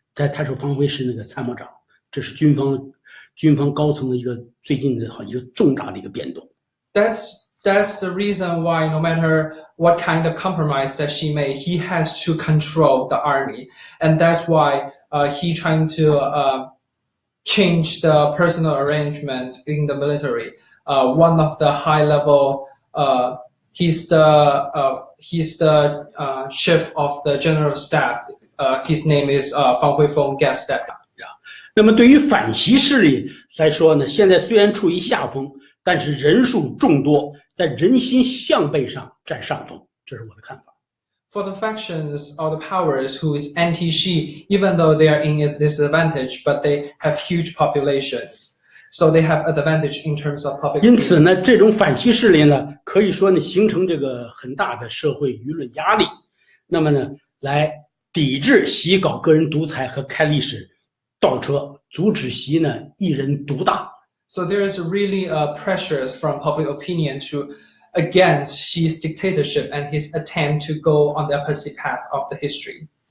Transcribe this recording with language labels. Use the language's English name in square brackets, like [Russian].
[Chinese] 他说方辉是那个参谋长，这是军方高层的一个最近的一个重大的一个变动。 [English] That's the reason why no matter what kind of compromise that she made, he has to control the army. And that's why he trying to change the personal arrangements in the military. One of the high level, he's the chief of the general staff. His name is Fang Huifeng gets that. [Chinese] 那么对于反习势力来说呢，现在虽然处于下风，但是人数众多，在人心向背上占上风，这是我的看法。 [English] For the factions or the powers who is anti-Xi, even though they are in a disadvantage, but they have huge populations, so they have advantage in terms of public. [Chinese] 因此呢，这种反习势力呢，可以说呢，形成这个很大的社会舆论压力，那么呢，来抵制习搞个人独裁和开历史倒车，阻止习呢一人独大。 [English] So there is really pressures from public opinion against Xi's dictatorship and his attempt to go on the opposite path of the history.